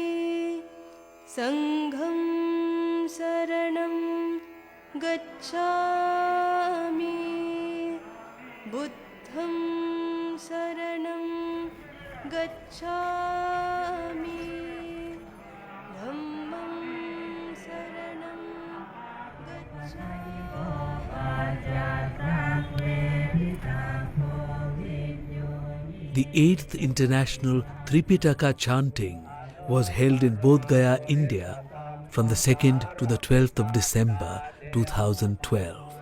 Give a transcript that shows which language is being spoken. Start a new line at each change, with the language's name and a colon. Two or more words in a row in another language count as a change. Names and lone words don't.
Pali: संघं शरणं गच्छामि बुद्धं शरणं गच्छामि धम्मं शरणं गच्छामि.
English: The 8th International Tipitaka Chanting was held in Bodh Gaya, India from the 2nd to the 12th of December 2012.